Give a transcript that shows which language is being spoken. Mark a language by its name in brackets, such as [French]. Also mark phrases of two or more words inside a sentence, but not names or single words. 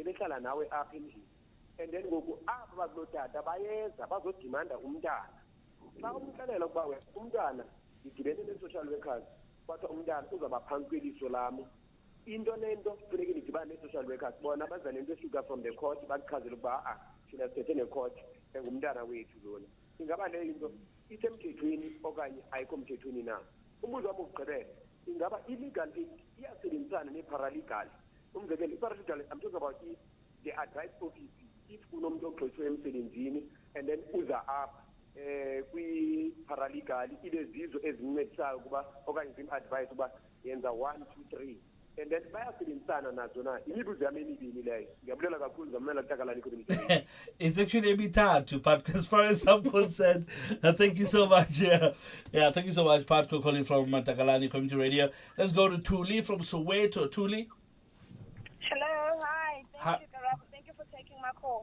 [Xhosa] behlala nawe apha endlini [English] and then [Xhosa] ngoku apha bakulotata bayeza bazodimanda umntana xa umxelela ukuba wena umntana ngidibene ne- [English] social workers [Xhosa] kwathiwa umntana uzawuba phantsi kweliso lami into nento kufuneke nidibane nee- [English] social workers [Xhosa] bona baza nento esuka [English] from the court [Xhosa] bakuchazele ukuba thina sithethe ne-court engumntana wethu lona ingaba leyo into isemthethweni okanye ayikho mthethweni na. Umbuzo wami wokugqibela ingaba [English] illegal aid [Xhosa] iyasebenzisana ne-paralegal. Umzekelo i-paralegal [English] I'm talking about the advice office [Xhosa] if kunomuntu ogxothwe emsebenzini [English] and then [Xhosa] uza apha kwi-paralegal ilezizo ezincedisayo ukuba okanye zim-advice ukuba yenza 1 2 3 and then bayasebenzisana nazo na. Imibuzo yami emibini leyo ngiyabulela kakhulu zamela Takalani Community. [English] It's actually emithathu, but as far as I'm concerned, thank you so much. Thank you so much, Patco, calling from Takalani Community Radio. Let's go to Tuli from Soweto. Tuli. Hello, hi. Thank you, Karabo. Thank you for taking my call.